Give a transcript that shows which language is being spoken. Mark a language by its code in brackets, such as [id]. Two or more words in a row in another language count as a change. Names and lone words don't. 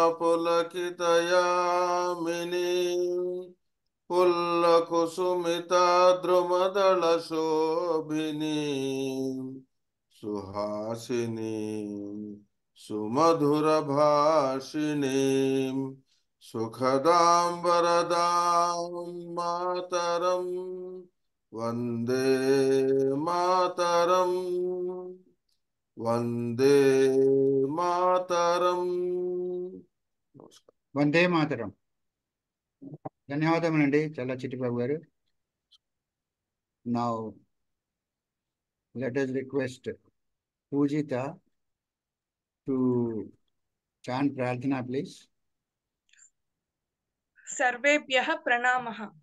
[sa] पुलकितयामिनीं पुल्लकुसुमिता द्रुमदलशोभिनीं सुहासिनीं सुमधुरभाषिणीं सुखदां वरदां मातरं वन्दे मातरम् वंदे मातरम. नमस्कार. [te] వందే మాతరం. ధన్యవాదములండి చల్ల చిట్టిబాబు గారు. [en] Now let us request Pujita to chant Prarthana, please. [sa] सर्वेभ्यः प्रणामः.